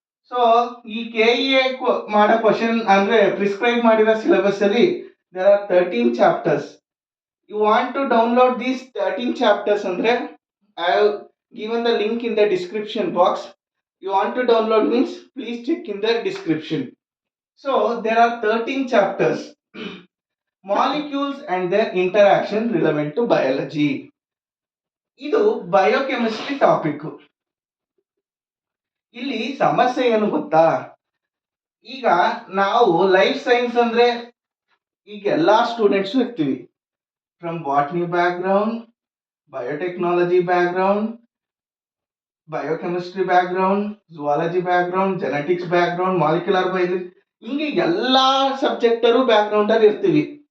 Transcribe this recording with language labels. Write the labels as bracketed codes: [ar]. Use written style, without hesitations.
[kn] So ಈ KEA ಮಾಡೋ question ಅಂದ್ರೆ ಪ್ರಿಸ್ಕ್ರೈಬ್ ಮಾಡಿರೋ ಸಿಲೆಬಸ್ ಅಲ್ಲಿ [en] there are 13 chapters. You want to download these 13 chapters andre I have given the link in the description box. You want to download means please check in the description. So there are 13 chapters. Molecules and their interaction relevant to biology. [kn] ಇದು biochemistry topic. ಇಲ್ಲಿ ಸಮಸ್ಯೆ ಏನು ಗೊತ್ತಾ, ಈಗ ನಾವು life science ಅಂದ್ರೆ ಈಗ ಎಲ್ಲಾ ಸ್ಟೂಡೆಂಟ್ಸ್ ಇರ್ತೀವಿ. [en] From botany background, biotechnology background, biochemistry background, zoology background, genetics background, molecular biology, ಹಿಂಗೆ ಎಲ್ಲಾ ಸಬ್ಜೆಕ್ಟರು background ಅಲ್ಲಿ ಇರ್ತೀವಿ.